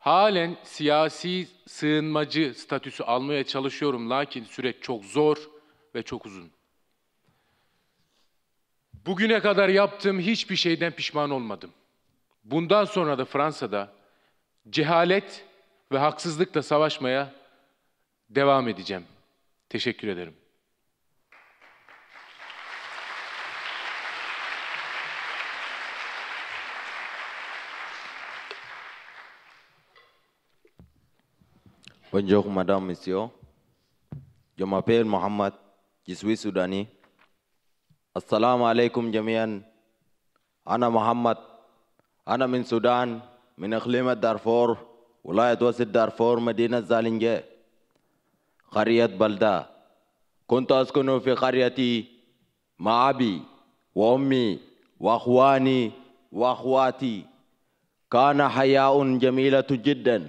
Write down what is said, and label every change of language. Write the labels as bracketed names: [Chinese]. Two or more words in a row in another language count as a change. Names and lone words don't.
[Turkish] Halen siyasi sığınmacı statüsü almaya çalışıyorum, lakin süreç çok zor ve çok uzun. Bugüne kadar yaptığım hiçbir şeyden pişman olmadım. Bundan sonra da Fransa'da cehalet ve haksızlıkla savaşmaya devam edeceğim. Teşekkür ederim. [French] Bonjour, madame, monsieur. Je m'appelle Mohamed, je suis soudani. [Arabic] السلام عليكم جميعا. Ana Mohamed. Ana min Sudan, min إقليم دارفور, ولاية وسط دارفور, مدينة زالنجة. قرية بلدة. كنت أسكن في قريتي مع أبي وأمي وأخواني وأخواتي. كان حياة جميلة جدا.